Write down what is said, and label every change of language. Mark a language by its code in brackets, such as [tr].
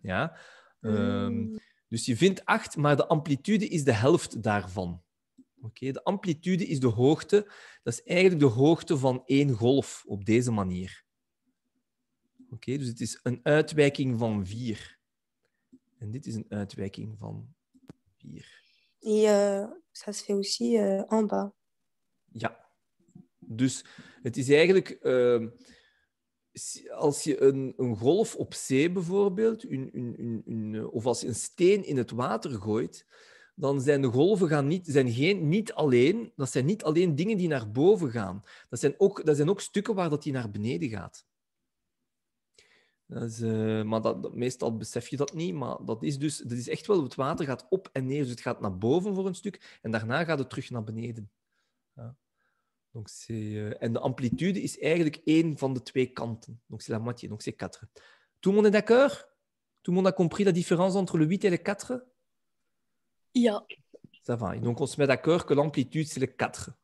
[nl] Ja? Dus je vindt 8, maar de amplitude is de helft daarvan. Oké? De amplitude is de hoogte. Dat is eigenlijk de hoogte van één golf op deze manier. Oké, dus het is een uitwijking van 4. En dit is een uitwijking van 4. [fr] Et ça se fait aussi en bas. [nl] Ja. Dus het is eigenlijk... als je een golf op zee bijvoorbeeld, of als je een steen in het water gooit, dan zijn de golven niet alleen dingen die naar boven gaan. Dat zijn ook stukken waar dat die naar beneden gaat. Maar meestal besef je dat niet, maar dat is echt wel... Het water gaat op en neer, dus het gaat naar boven voor een stuk en daarna gaat het terug naar beneden. Ja. En de amplitude is eigenlijk één van de twee kanten. [fr] Donc c'est la moitié, donc c'est 4. Tout le monde est d'accord? Tout le monde a compris la différence entre le 8 et le 4? [nl] Ja. [fr] Ça va. Et donc on se met d'accord que l'amplitude, c'est le 4.